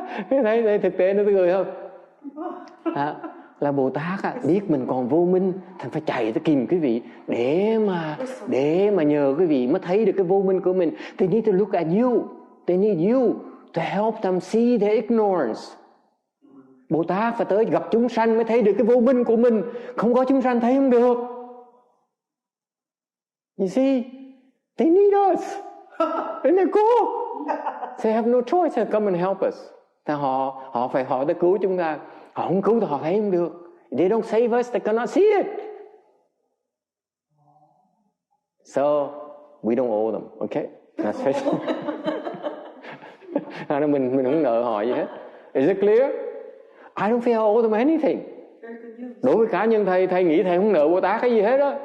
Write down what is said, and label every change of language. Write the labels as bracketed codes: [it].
[vi] Thấy thực tế nó cười không? Là Bồ Tát biết mình còn vô minh, thành phải chạy tới kìm quý vị để mà nhờ quý vị mới thấy được cái vô minh của mình. [en] They need to look at you. They need you to help them see their ignorance. [vi] Bồ Tát phải tới gặp chúng sanh mới thấy được cái vô minh của mình. Không có chúng sanh thấy không được. [en] You see, they need us. Isn't it cool? They have no choice to come and help us. [vi] Họ phải tới cứu chúng ta. Họ không cứu thì họ thấy không được. [en] They don't save us, they cannot see it. So, we don't owe them, okay? That's it. [vi] Mình không nợ họ gì hết. [en] Is it clear? I don't feel I owe them anything. [vi] Đối với cá nhân thầy nghĩ thầy không nợ Bồ Tát cái gì hết đó.